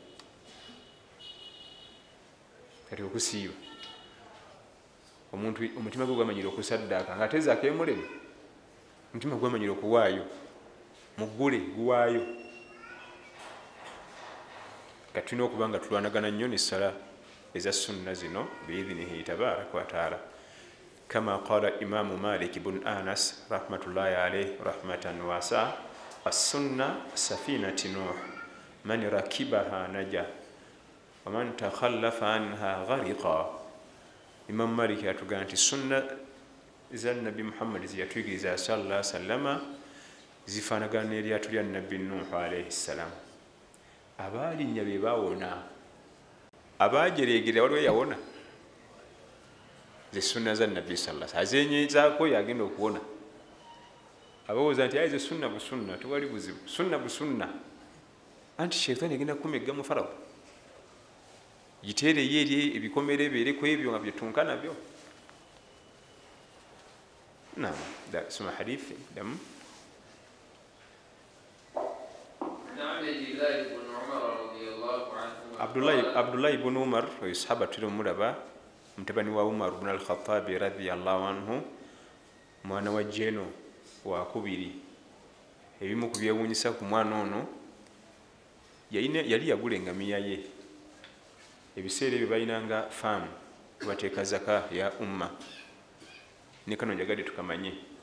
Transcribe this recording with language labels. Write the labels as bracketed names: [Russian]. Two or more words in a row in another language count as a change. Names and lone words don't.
[Ganda] Kati okusiiba omuntu omutima gwe gwamanyira okusaddaaka ng'ate zaako emulema, omutima gwamanyira okuwaayo, muggule guwaayo. Kati tulina okuba nga tulwanagana nnyo n'essala eza sunna zino [Arabic] بإذنه تبارك وتعالى. كما قال الإمام مالك بن أنس رحمة الله عليه رحمة واسعة، السنة سفينة نوح من ركبها نجا ومن تخلف عنها غرق. [Ganda] Imam Malik atugamba nti sunna za Nabi Muhammad ziyatuyigiriza [Arabic] صلى الله عليه وسلم [Ganda] zifaanagana n'eryato lya Nabbi Nuh [Arabic] عليه السلام. [Ganda] Abaalinnya be baawona, abaajereegera waliwo yawona. Ze sunna za Nabbi [Arabic] صلى الله عليه وسلم [Ganda] azenyezaako yagenda okuwona. Abawooza nti ze sunna busunna, tewali buzibu, sunna busunna. Anti shaitaani egenda kumegga mu faradha, giteereyo eri ebikomere ebeere ku ebyo nga byetunka nabyo. Naam, soma hadithi damu. Abdullah ibn Umar oyo sahaba tuli omulaba, mutabani wa Umar ibn al-Khattab [Arabic] رضي الله عنه, [Ganda] mwana wa Jeno wakubiri. Ebimu ku byewuunyisa ku mwana ono yali yagula engamiya ye. Ebiseera ebyo balinanga faamu bateeka zaka ya umma, ne kano njagadde tukamanye.